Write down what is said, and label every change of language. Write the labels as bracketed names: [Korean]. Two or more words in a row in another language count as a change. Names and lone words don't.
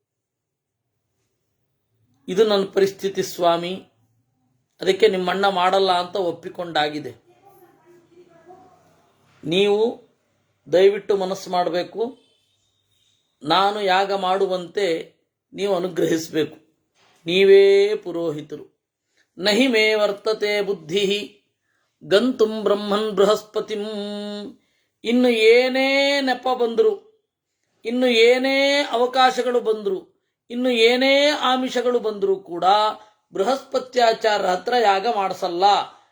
[Kannada] ಇದು ನನ್ನ ಪರಿಸ್ಥಿತಿ ಸ್ವಾಮಿ, ಅದಕ್ಕೆ ನಿಮ್ಮಣ್ಣ ಮಾಡಲ್ಲ ಅಂತ ಒಪ್ಪಿಕೊಂಡಾಗಿದೆ. ನೀವು ದಯವಿಟ್ಟು ಮನಸ್ಸು ಮಾಡಬೇಕು, ನಾನು ಯಾಗ ಮಾಡುವಂತೆ ನೀವು ಅನುಗ್ರಹಿಸಬೇಕು. ನೀವೇ ಪುರೋಹಿತರು. [Sanskrit] ನಹಿ ಮೇ ವರ್ತತೆ ಬುದ್ಧಿ ಗಂತುಂ ಬ್ರಹ್ಮನ್ ಬೃಹಸ್ಪತಿಂ. [Kannada] ಇನ್ನು ಏನೇ ನೆಪ ಬಂದರು, ಇನ್ನು ಏನೇ ಅವಕಾಶಗಳು ಬಂದರು, ಇನ್ನು ಏನೇ ಆಮಿಷಗಳು ಬಂದರೂ ಕೂಡ ಬೃಹಸ್ಪತ್ಯಾಚಾರ್ಯ ಹತ್ರ ಯಾಗ ಮಾಡಿಸಲ್ಲ.